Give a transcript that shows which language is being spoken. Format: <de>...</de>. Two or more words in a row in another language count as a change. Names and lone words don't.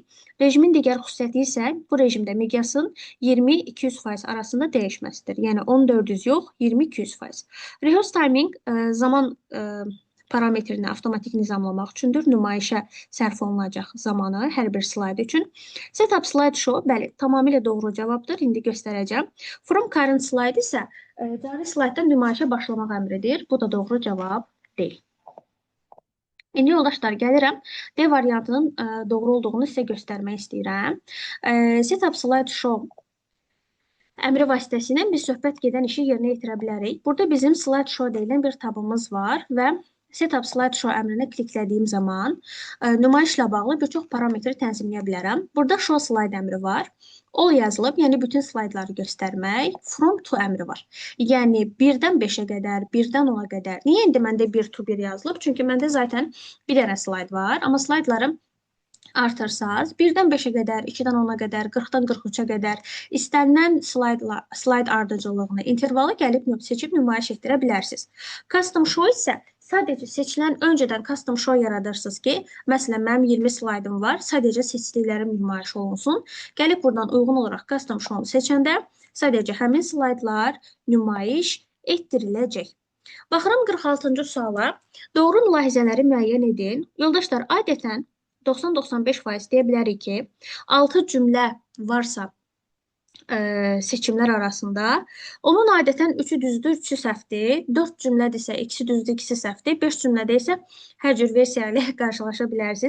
<az>Rejimin digər xüsusiyyəti isə bu rejimdə miqyasın 20-200% arasında dəyişməsidir. Yəni 10-400 yox, 20-200%.</az> <en>Rehearse timing</en> <az>zaman parametrini avtomatik nizamlamaq üçündür. Nümayişə sərf olunacaq zamanı hər bir slayd üçün.</az> <en>Setup slide show,</en> <az>bəli, tamamilə doğru cavabdır. İndi göstərəcəm.</az> <en>From current slide</en> <az>isə cari slayddan nümayişə başlamaq əmridir. Bu da doğru cavab deyil. İndi yoldaşlar gəlirəm. D variantının doğru olduğunu sizə göstərmək istəyirəm.</az> <en>Setup slideshow</en> <az>əmri vasitəsilə biz söhbət gedən işi yerinə yetirə bilərik. Burada bizim slideshow deyilən bir tabımız var və</az> <en>Setup slideshow</en> <az>əmrinə kliklədiyim zaman nümayişlə bağlı bir çox parametri tənzimləyə bilərəm. Burada</az> <en>show slide</en> <az>əmri var. All yazılıb, yəni bütün slaydları göstərmək.</az> <en>From to</en> <az>əmri var. Yəni 1-dən 5-ə qədər, 1-dən 10-a qədər. Niyə indi məndə 1 to 1 yazılıb? Çünki məndə zaten bir dənə slayd var, amma slaydlarım artırsaz 1-dən 5-ə qədər, 2-dən 10-a qədər, 40-dan 43-ə qədər istənilən slayd ardıcıllığını, intervalı gəlib seçib nümayiş etdirə bilərsiniz.</az> <en>Custom show</en> <az>isə sadəcə seçilən öncədən</az> <en>custom show</en> <az>yaradırsınız ki, məsələn, mənim 20 slaydım var, sadəcə seçdiklərim nümayiş olunsun. Gəlib buradan uyğun olaraq</az> <en>custom show-</en> <az>nu seçəndə sadəcə həmin slaydlar nümayiş etdiriləcək. Baxıram 46-cı suala. Doğru mülahizələri müəyyən edin. Yoldaşlar, adətən 90-95% deyə bilərik ki, 6 cümlə varsa seçimlər arasında, onun adətən 3-ü düzdür, 3-ü səhvdir, 4 cümlədirsə, 2-si düzdür, 2-si səhvdir, 5 cümlədə isə hər cür versiya ilə qarşılaşa bilərsiniz.</az>